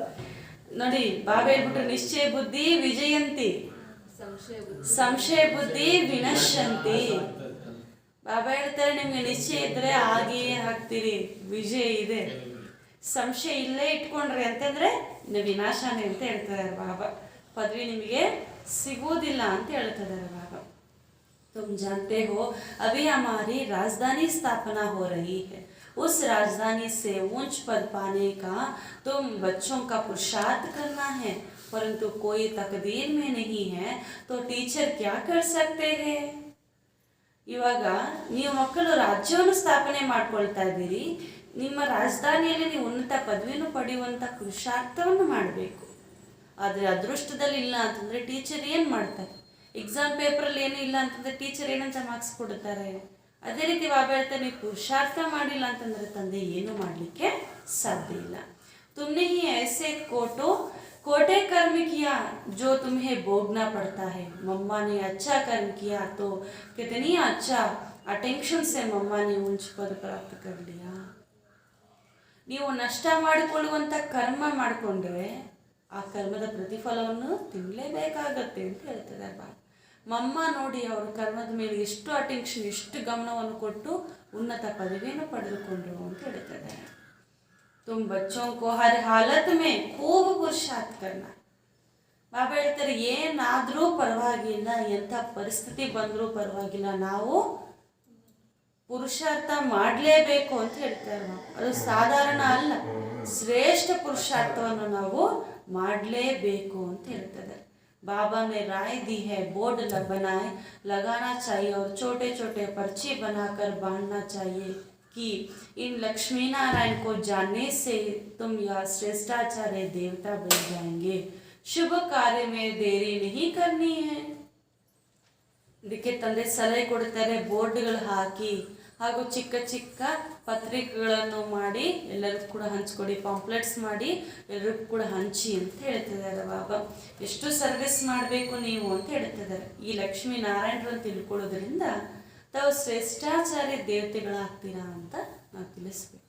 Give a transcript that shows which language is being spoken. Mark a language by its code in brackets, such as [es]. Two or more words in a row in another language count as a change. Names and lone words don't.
[kn] ನೋಡಿ, ಬಾಬಾ ಹೇಳ್ಬಿಟ್ರು, [sa] ನಿಶ್ಚಯ ಬುದ್ಧಿ ವಿಜಯಂತಿ, ಸಂಶಯ ಬುದ್ಧಿ ವಿನಶ್ಯಂತಿ. [kn] ಬಾಬಾ ಹೇಳ್ತಾರೆ, ನಿಮ್ಗೆ ನಿಶ್ಚಯ ಇದ್ರೆ ಹಾಗೆಯೇ ಆಗ್ತೀರಿ, ವಿಜಯ ಇದೆ. ಸಂಶಯ ಇಲ್ಲೇ ಇಟ್ಕೊಂಡ್ರಿ ಅಂತಂದ್ರೆ ವಿನಾಶನೇ ಅಂತ ಹೇಳ್ತಿದ್ದಾರೆ ಬಾಬಾ. ಪದವಿ ನಿಮಗೆ ಸಿಗುವುದಿಲ್ಲ ಅಂತ ಹೇಳ್ತಿದ್ದಾರೆ बाबा। [hi] तुम जानते हो अभी हमारी राजधानी स्थापना हो रही है, उस राजधानी से ऊंच पद पाने का तुम बच्चों का पुरुषार्थ करना है, परंतु कोई तकदीर में नहीं है तो टीचर क्या कर सकते हैं। [kn] ಇವಾಗ ನೀವು ಮಕ್ಕಳು ರಾಜ್ಯವನ್ನು ಸ್ಥಾಪನೆ ಮಾಡ್ಕೊಳ್ತಾ ಇದ್ದೀರಿ, ನಿಮ್ಮ ರಾಜಧಾನಿಯಲ್ಲಿ ನೀವು ಉನ್ನತ ಪದವಿಯನ್ನು ಪಡೆಯುವಂಥ ಪುರುಷಾರ್ಥವನ್ನು ಮಾಡಬೇಕು. ಆದರೆ ಅದೃಷ್ಟದಲ್ಲಿ ಇಲ್ಲ ಅಂತಂದರೆ ಟೀಚರ್ ಏನು ಮಾಡ್ತಾರೆ? ಎಕ್ಸಾಮ್ ಪೇಪರಲ್ಲಿ ಏನೂ ಇಲ್ಲ ಅಂತಂದರೆ ಟೀಚರ್ ಏನಂತ ಮಾರ್ಕ್ಸ್ ಕೊಡ್ತಾರೆ. ಅದೇ ರೀತಿ ಬಾಬಾ ಹೇಳ್ತಾರೆ, ನೀವು ಪುರುಷಾರ್ಥ ಮಾಡಿಲ್ಲ ಅಂತಂದರೆ ತಂದೆ ಏನೂ ಮಾಡಲಿಕ್ಕೆ ಸಾಧ್ಯ ಇಲ್ಲ. [hi] तुमने ही ऐसे कोटे कर्म किया जो तुम्हें भोगना पड़ता है। मम्मा ने अच्छा कर्म किया तो कितनी अच्छा अटेंशन से मम्मा ने ऊंच पद प्राप्त कर लिया। [kn] ನೀವು ನಷ್ಟ ಮಾಡಿಕೊಳ್ಳುವಂಥ ಕರ್ಮ ಮಾಡಿಕೊಂಡ್ರೆ ಆ ಕರ್ಮದ ಪ್ರತಿಫಲವನ್ನು ತಿನ್ನಲೇಬೇಕಾಗತ್ತೆ ಅಂತ ಹೇಳ್ತಾರೆ ಬಾಬಾ. ಮಮ್ಮ ನೋಡಿ ಅವ್ರ ಕರ್ಮದ ಮೇಲೆ ಎಷ್ಟು ಅಟೆನ್ಷನ್, ಎಷ್ಟು ಗಮನವನ್ನು ಕೊಟ್ಟು ಉನ್ನತ ಪದವಿಯನ್ನು ಪಡೆದುಕೊಂಡ್ರು ಅಂತ ಹೇಳ್ತಾರೆ. [hi] तुम बच्चों को हर हालत में खूब पुरुषार्थ करना। [kn] ಬಾಬಾ ಹೇಳ್ತಾರೆ, ಏನಾದರೂ ಪರವಾಗಿಲ್ಲ, ಎಂಥ ಪರಿಸ್ಥಿತಿ ಬಂದರೂ ಪರವಾಗಿಲ್ಲ, ನಾವು ಪುರುಷಾರ್ಥ ಮಾಡಲೇಬೇಕು ಅಂತ ಹೇಳ್ತಾರೆ. ಅದು ಸಾಧಾರಣ ಅಲ್ಲ, ಶ್ರೇಷ್ಠ ಪುರುಷಾರ್ಥವನ್ನು ನಾವು ಮಾಡಲೇಬೇಕು ಅಂತ ಹೇಳ್ತಾರೆ. [hi] बाबा ने राय दी है, बोर्ड बनाए लगाना चाहिए और छोटे छोटे पर्ची बनाकर बांधना चाहिए कि इन लक्ष्मी नारायण को जानने से तुम यह श्रेष्ठाचार्य देवता बन जाएंगे। शुभ कार्य में देरी नहीं करनी है। [kn] ಇದಕ್ಕೆ ತಂದೆ ಸಲಹೆ ಕೊಡ್ತಾರೆ, ಬೋರ್ಡ್ಗಳು ಹಾಕಿ ಹಾಗೂ ಚಿಕ್ಕ ಚಿಕ್ಕ ಪತ್ರಿಕೆಗಳನ್ನು ಮಾಡಿ ಎಲ್ಲರಿಗೂ ಕೂಡ ಹಂಚ್ಕೊಡಿ, ಪಾಂಪ್ಲೆಟ್ಸ್ ಮಾಡಿ ಎಲ್ಲರಿಗೂ ಕೂಡ ಹಂಚಿ ಅಂತ ಹೇಳ್ತಿದ್ದಾರೆ ಬಾಬಾ. ಎಷ್ಟು ಸರ್ವಿಸ್ ಮಾಡಬೇಕು ನೀವು ಅಂತ ಹೇಳ್ತಿದ್ದಾರೆ. ಈ ಲಕ್ಷ್ಮೀ ನಾರಾಯಣರನ್ನು ತಿಳ್ಕೊಳ್ಳೋದ್ರಿಂದ ತಾವು ಶ್ರೇಷ್ಠಾಚಾರ್ಯ ದೇವತೆಗಳಾಗ್ತೀರಾ ಅಂತ ನಾವು ತಿಳಿಸ್ಬೇಕು.